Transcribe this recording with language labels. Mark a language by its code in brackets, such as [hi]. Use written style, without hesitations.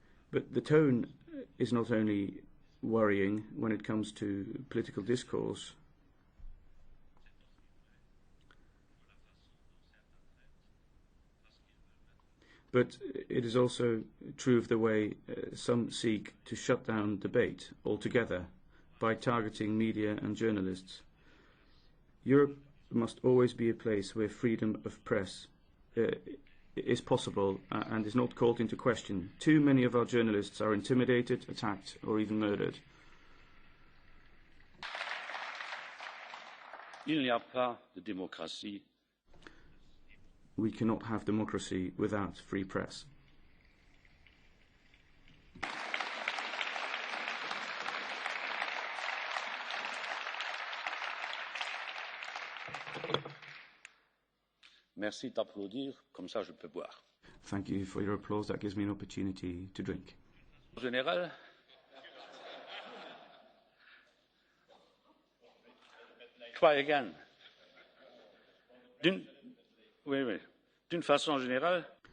[en] But the tone is not only worrying when it comes to political discourse, but it is also true of the way some seek to shut down debate altogether by targeting media and journalists. Europe must always be a place where freedom of press is possible and is not called into question. Too many of our journalists are intimidated, attacked, or even murdered. [fr] il n'y a pas de démocratie [en] We cannot have democracy without free press. [fr] Merci d'applaudir, comme ça je peux boire. [en] Thank you for your applause. That gives me an opportunity to drink. [fr] En général, [en] try again. [fr] D'une façon générale,